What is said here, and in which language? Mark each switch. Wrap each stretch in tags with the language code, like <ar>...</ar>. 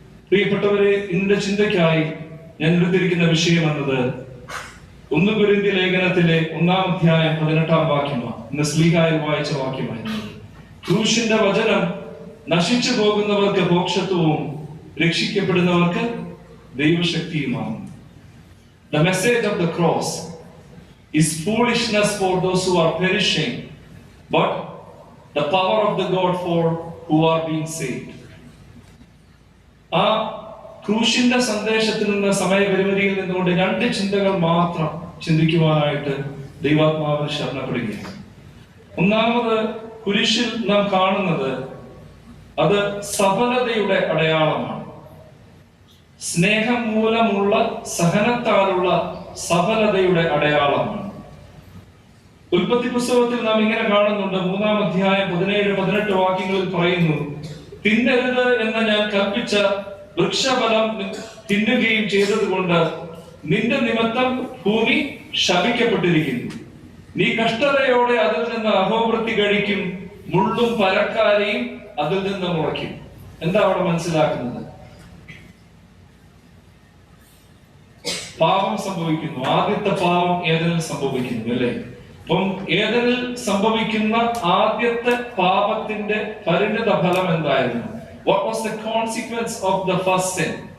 <ml>പ്രിയപ്പെട്ടവരെ, ഇന്നിന്റെ ചിന്തയ്ക്കായി ഞാൻ എടുത്തിരിക്കുന്ന വിഷയം എന്നത് 1 കൊരിന്ത്യർ ലേഖനത്തിലെ 1-ാം അധ്യായം 18-ാം വാക്യമാണ്. ഇന്ന് സ്ലീഹായിൽ വായിച്ച വാക്യമായിരുന്നു. ക്രൂശിന്റെ വചനം നശിച്ചു പോകുന്നവർക്ക് മോക്ഷത്വവും രക്ഷിക്കപ്പെടുന്നവർക്ക് ദൈവശക്തിയുമാണ്.</ml> <en>The message of the cross is foolishness for those who are perishing, but the power of the God for who are being saved.</en> <ml>ആ ക്രൂശിന്റെ സന്ദേശത്തിൽ നിന്ന്, സമയപരിമിതിയിൽ നിന്നുകൊണ്ട് 2 ചിന്തകൾ മാത്രം ചിന്തിക്കുവാനായിട്ട് ദൈവാത്മാവിൽ ശരണപ്പെടുകയാണ്. ഒന്നാമത്, കുരിശിൽ നാം കാണുന്നത് അത് സഫലതയുടെ അടയാളമാണ്. സ്നേഹം മൂലമുള്ള, സഹനത്താലുള്ള സഫലതയുടെ അടയാളമാണ്. ഉൽപ്പത്തി പുസ്തകത്തിൽ നാം ഇങ്ങനെ കാണുന്നുണ്ട്, 3-ാം അധ്യായം 17-18 വാക്യങ്ങളിൽ പറയുന്നു, തിന്നരുത് എന്ന് ഞാൻ കൽപ്പിച്ച വൃക്ഷഫലം തിന്നുകയും ചെയ്തതുകൊണ്ട് നിന്റെ നിമിത്തം ഭൂമി ശപിക്കപ്പെട്ടിരിക്കുന്നു. നീ കഷ്ടതയോടെ അതിൽ നിന്ന് അഹോവൃത്തി കഴിക്കും, മുള്ളും പരക്കാരെയും അതിൽ നിന്ന് മുളയ്ക്കും. എന്താ അവിടെ മനസ്സിലാക്കുന്നത്? പാപം സംഭവിക്കുന്നു. ആദ്യത്തെ പാപം ഏദനിൽ സംഭവിക്കുന്നു, അല്ലേ? അപ്പം ഏദനിൽ സംഭവിക്കുന്ന ആദ്യത്തെ പാപത്തിന്റെ പരിണിത ഫലം എന്തായിരുന്നു?</ml> <en>What was the consequence of the first sin?</en>